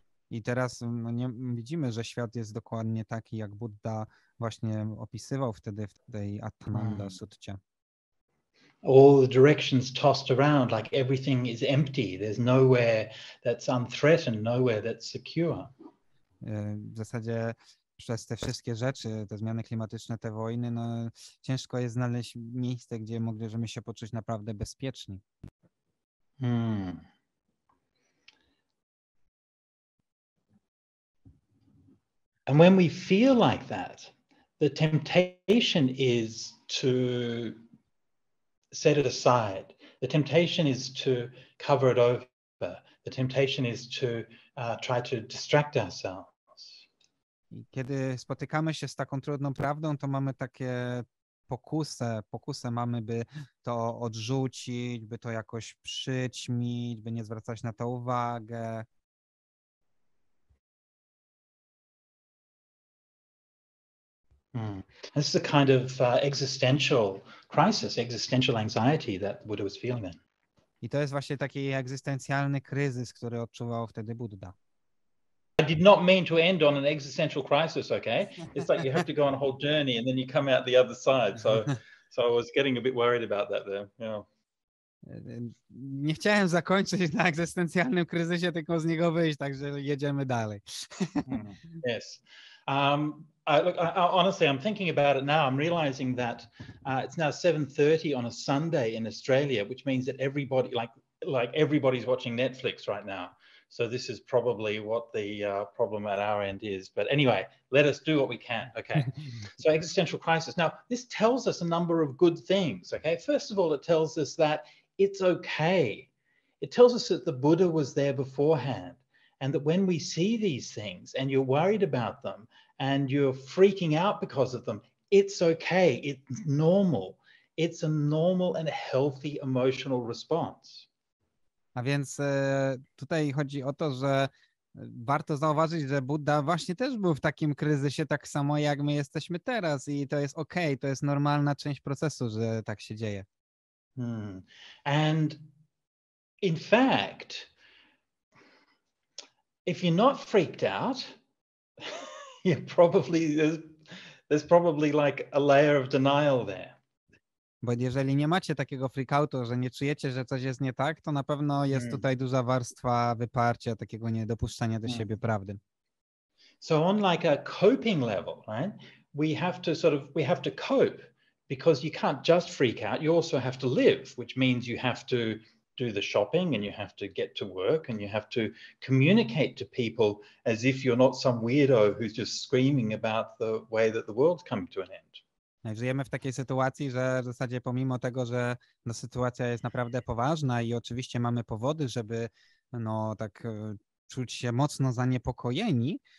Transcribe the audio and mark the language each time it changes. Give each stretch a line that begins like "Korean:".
Polish: I teraz widzimy, że świat jest dokładnie taki, jak Buddha właśnie opisywał wtedy w tej Atadanda Sutcie.
English: All the directions tossed around, like everything is empty. There's nowhere that's unthreatened, nowhere that's secure.
Polish: W zasadzie przez te wszystkie rzeczy, te zmiany klimatyczne, te wojny, ciężko jest znaleźć miejsce, gdzie moglibyśmy się poczuć naprawdę bezpieczni.
English: And when we feel like that, the temptation is to set it aside. The temptation is to cover it over. The temptation is to try to distract ourselves.
Polish: I kiedy spotykamy się z taką trudną prawdą, to mamy takie pokusę mamy, by to odrzucić, by to jakoś przyćmić, by nie zwracać na to uwagę.
English: This is a kind of existential crisis, existential anxiety that the Buddha was feeling then.
Polish: I to jest właśnie taki egzystencjalny kryzys, który odczuwał wtedy Buddha.
English: I did not mean to end on an existential crisis, okay? It's like you have to go on a whole journey and then you come out the other side. So I was getting a bit worried about that there. Yeah.
Polish: Nie chciałem zakończyć na egzystencjalnym kryzysie, tylko z niego wyjść, także jedziemy dalej.
English: Yes. Honestly, I'm thinking about it now. I'm realizing that it's now 7:30 on a Sunday in Australia, which means that everybody, like everybody's watching Netflix right now. So this is probably what the problem at our end is. But anyway, let us do what we can. Okay. So existential crisis. Now, this tells us a number of good things. Okay. First of all, it tells us that it's okay. It tells us that the Buddha was there beforehand. And that when we see these things and you're worried about them and you're freaking out because of them, it's okay. It's normal. It's a normal and healthy emotional response.
Polish: A więc tutaj chodzi o to, że warto zauważyć, że Buddha właśnie też był w takim kryzysie tak samo jak my jesteśmy teraz i to jest okej, to jest normalna część procesu, że tak się dzieje.
English: And in fact, if you're not freaked out, there's probably like a layer of denial there.
Polish: Bo jeżeli nie macie takiego freakoutu, że nie czujecie, że coś jest nie tak, to na pewno jest tutaj duża warstwa wyparcia, takiego niedopuszczania do siebie prawdy.
English: So on like a coping level, right? We have to cope because you can't just freak out. You also have to live, which means you have to do the shopping and you have to get to work and you have to communicate to people as if you're not some weirdo who's just screaming about the way that the world's coming to an end.
Polish: Żyjemy w takiej sytuacji, że w zasadzie pomimo tego, że sytuacja jest naprawdę poważna i oczywiście mamy powody, żeby tak czuć się mocno zaniepokojeni,